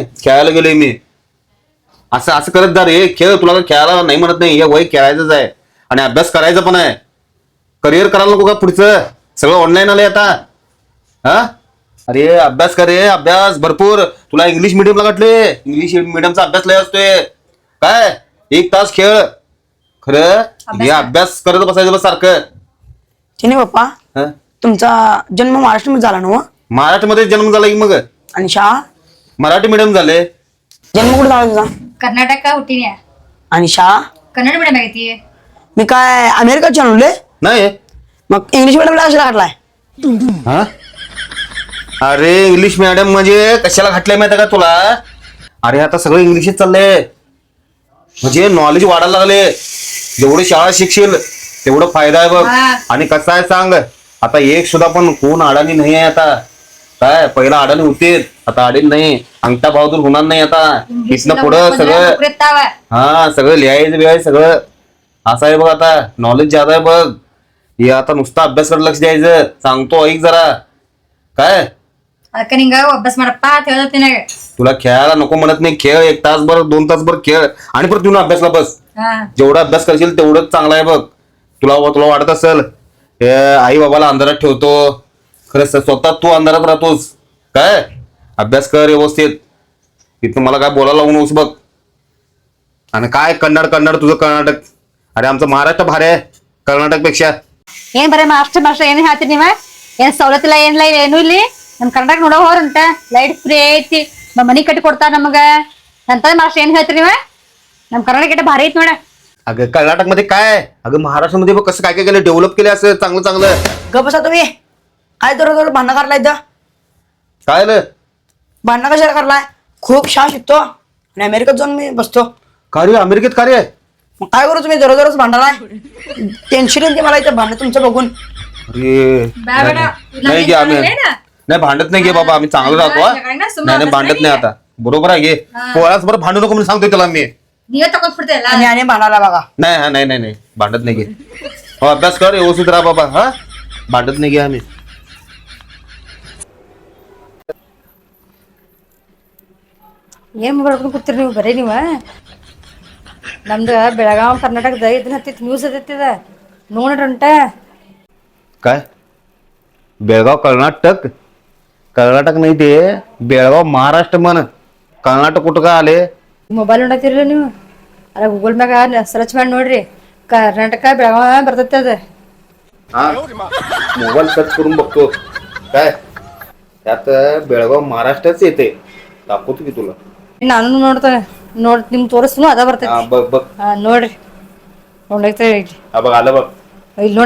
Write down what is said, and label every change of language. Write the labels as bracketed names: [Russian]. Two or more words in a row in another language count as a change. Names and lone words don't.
[Marathi] खेळायला गेलोय मी असं असं करत जा रे खेळ तुला काय खेळायला नाही म्हणत नाही हे वय खेळायचंच आहे आणि अभ्यास करायचा पण आहे करिअर करायला नको का पुढचं सगळं ऑनलाईन आलंय आता हा अरे अभ्यास कर रे अभ्यास भरपूर तुला इंग्लिश मिडियमला घातले इंग्लिश मिडियमचा अभ्यास लय असतोय काय 1 तास खेळ खरं हे अभ्यास करत बसायचं बस सारखं ते नाही पप्पा हा? तुमचा जन्म महाराष्ट्रामध्ये झाला ना हो? महाराष्ट्रामध्ये जन्म झाला की मग आणि शाळा मराठी मिडियम झाले जन्म कुठे झाला तुझा [Kannada] ಕರ್ನಾಟಕ ಹುಟ್ಟಿನ್ಯಾ [Marathi] आणि शाळा [Kannada] कन्नड मीडियम ಆಗೈತಿ [Marathi] मी काय अमेरिकात जन्मले नाही मग इंग्लिश मिडियमला कशाला घातलाय हा अरे इंग्लिश मॅडम म्हणजे कशाला घातलंय माहिती का तुला अरे आता सगळं इंग्लिशच चाललंय म्हणजे नॉलेज वाढायला लागले जेवढी शाळा शिकशील तेवढं फायदा आहे बघ हा. आणि कसं आहे सांग आता एक सुद्धा पण कोण अडाणी नाही आहे आता काय पहिला अडाणी होते आता अडाणी नाही अंगठा बहादूर होणार नाही आता इथनं पुढं सगळं हा सगळं लिहायचं बिहायचं सगळं असं आहे बघ आता नॉलेज ज्यादा आहे बघ हे आता नुसता अभ्यास करायला लक्ष द्यायचं सांगतो ऐक जरा काय [Kannada] ಅದಕ್ಕೆ ನಿಂಗ ಅಭ್ಯಾಸ ಮಾಡಪ್ಪ ಅಂತ ಹೇಳ್ತೀನಿ ನಿನಗ [Marathi] तुला खेळायला नको म्हणत नाही खेळ 1 तासभर 2 तासभर खेळ आणि परत येऊन अभ्यासला बस हा जेवढा अभ्यास करशील तेवढंच चांगला आहे बघ तुला तुला वाटत असेल आई बाबाला अंधारात ठेवतो खरं स्वतः तू अंधारात राहतोस काय अभ्यास कर व्यवस्थित इथं मला काय बोलायला लागू नकोस बघ आणि काय कन्नड तुझं कर्नाटक अरे आमचं महाराष्ट्र भारी आहे कर्नाटक पेक्षा [Kannada] ಏನ್ ಬರೀ ಮಾಸ್ಟರ್ ಏನ್ ಹೇಳ್ತೀರಿ ನೀವ ಏನ್ ಸವಲತ್ತಿಲ್ಲ ಏನಿಲ್ಲ ಏನು ಇಲ್ಲಿ ನಮ್ ಕರ್ನಾಟಕ ನೋಡೋ ಹೋರಂಟ [English] light free [Kannada] ಐತಿ ಮನಿ ಕಟ್ಟಿ ಕೊಡ್ತಾರ ನಮಗ ಅಂತ ಮಾಸ್ಟರ್ ಏನ್ ಹೇಳ್ತೀರಿ ನೀವ ನಮ್ ಕರ್ನಾಟಕ ಗಿಟ್ಟ ಭಾರಿ ಐತಿ ನೋಡ [Marathi] अगं कर्नाटकमध्ये काय अगं महाराष्ट्रामध्ये बघ कसं काय काय केलं डेव्हलप केलं असं चांगलं चांगलं गप बसा तुम्ही काय दररोज भांडणं करलाय इथं काय आलं भांडणं कशाला करलाय खूप शाळा शिकतो आणि अमेरिकेत जाऊन मी बसतो कार्य अमेरिकेत कार्य आहे मग काय करू तुम्ही दररोज भांडणाराय टेन्शन येते मला इथं भांडण तुमचं बघून अरे [Kannada] ಬೇಡ [Marathi] नाही घे आम्ही नाही भांडत नाही घे बाबा आम्ही चांगलं राहतो हा. नाही नाही भांडत नाही आता बरोबर आहे घे पोळाच बरं भांडू नको म्हणून सांगतोय त्याला मी [Kannada] ನೀವೇ ತಗೊಂಡ್ಬಿಡ್ತೇಲ್ಲ [Marathi] आणि भांडायला बघा नाही हा नाही नाही नाही भांडत नाही घे हो अभ्यास कर व्यवस्थित राहा बाबा हा भांडत नाही घे आम्ही [Kannada] ಏನ್ ಮಾಡ್ಕೊಂಡು ಕೂತಿರಿ ನೀವು ಬರೀ ನೀವ ನಮ್ದು ಬೆಳಗಾವ್ ಕರ್ನಾಟಕದ ಇದನ್ನ ಹತ್ತಿತ್ತು ನ್ಯೂಸ್ ಹತ್ತಿದ ನೋಡ್ರಂಟ [Marathi] काय बेळगाव कर्नाटक कर्नाटक नाही ते बेळगाव महाराष्ट्र म्हण कर्नाटक कुठं काय आले [Kannada] ಮೊಬೈಲ್ ನೋಡತ್ತಿರಲ್ಲ ನೀವು ಅಲ್ಲ ಗೂಗಲ್ ಮ್ಯಾಗ ಸರ್ಚ್ ಮಾಡಿ ನೋಡ್ರಿ ಕರ್ನಾಟಕ ಬೆಳಗಾವ ಬರ್ತೈತೆ ಅದ [Marathi] हा मोबाईल सर्च करून बघतो काय त्यात बेळगाव महाराष्ट्रच येते दाखवतो की तुला [Kannada] ನಾನು ನೋಡ್ತೇನೆ ನಿಮ್ ತೋರಿಸ್ತು ಅದ ಬರ್ತೈತಿ [Marathi] हा बघ बघ [Kannada] ಹಾ ನೋಡ್ರಿ ನೋಡೈತೆ [Marathi] हा बघ आलं बघ [Kannada] ಇಲ್ಲಿ ನೋಡಿ